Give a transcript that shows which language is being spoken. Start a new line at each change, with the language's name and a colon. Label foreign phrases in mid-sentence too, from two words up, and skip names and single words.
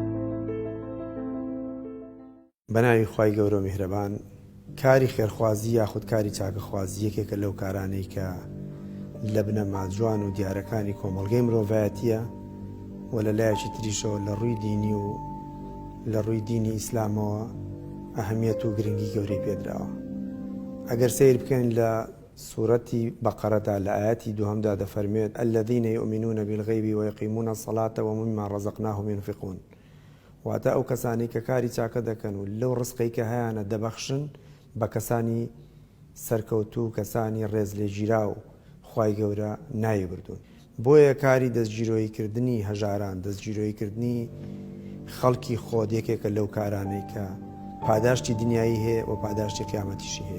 Central Kurdish: بەناوی خوای گەورە و میهرەبان، کاری خێرخوازی یاخود کاری چاکەخوازی یەکێکە لەو کارانەی کە لە بنەما جوان و دیارەکانی کۆمەڵگەی مرۆڤایەتیە و لە لایەکی تریشەوە لە ڕووی دینی و لە ڕووی دینی ئیسلامەوە ئەهەمیەت و گرنگی گەورەی پێدراوە. ئەگەر سیر بکەین لە سوورەتی بەقەرەدا لە ئاەتی دووهەمدا دەفەرمێت
Arabic: الذين يؤمنون بالغيب ويقيمون الصلاة ومما رزقناهم ينفقون.
Central Kurdish: واتە ئەو کەسانی کە کاری چاکە دەکەن و لەو ڕزقی کە هەیەە دەبەخشن بە کەسانی سەرکەوتو و کەسانی ڕێز لێگیرا و خوای گەورە نایبردون. بۆیە کاری دەستگیرۆییکردنی هەژاران، دەستگیرۆییکردنی خەڵکی خۆت یەکێکە لەو کارانەی کە پاداشتی دنیایی هەیە و پاداشتی قیامەتیشی هەیە.